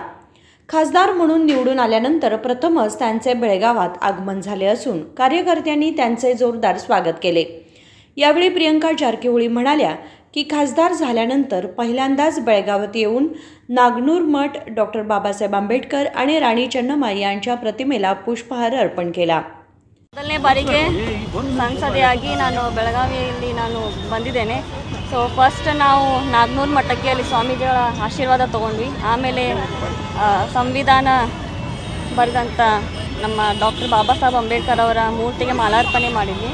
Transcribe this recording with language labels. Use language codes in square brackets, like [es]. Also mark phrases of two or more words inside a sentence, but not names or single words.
[mr] खासदार म्हणून निवडून आल्यानंतर प्रथमच त्यांचे बेळगावात आगमन झाले असून कार्यकर्त्यांनी त्यांचे जोरदार स्वागत केले। यावेळी प्रियंका जारकिहोळी म्हणाल्या की खासदार झाल्यानंतर पहिल्यांदाच बेळगावात येऊन नागनूर मठ, डॉक्टर बाबासाहेब आंबेडकर आणि राणी चन्नमा यांच्या प्रतिमेला पुष्पहार अर्पण केला। [kn] ಮೊದಲನೇ ಬಾರಿಗೆ ಸಂಸದೆಯಾಗಿ ನಾನು ಬೆಳಗಾವಿಯಲ್ಲಿ ಬಂದಿದ್ದೇನೆ। [en] so first [kn] ನಾವು ನಾಗನೂರು ಮಠಕ್ಕೆ ಅಲ್ಲಿ ಸ್ವಾಮೀಜಿಗಳ ಆಶೀರ್ವಾದ ತಗೊಂಡ್ವಿ। ಆಮೇಲೆ ಸಂವಿಧಾನ ಬರೆದಂಥ ನಮ್ಮ ಡಾಕ್ಟರ್ ಬಾಬಾ ಸಾಹೇಬ್ ಅಂಬೇಡ್ಕರ್ ಅವರ ಮೂರ್ತಿಗೆ ಮಾಲಾರ್ಪಣೆ ಮಾಡಿದ್ವಿ।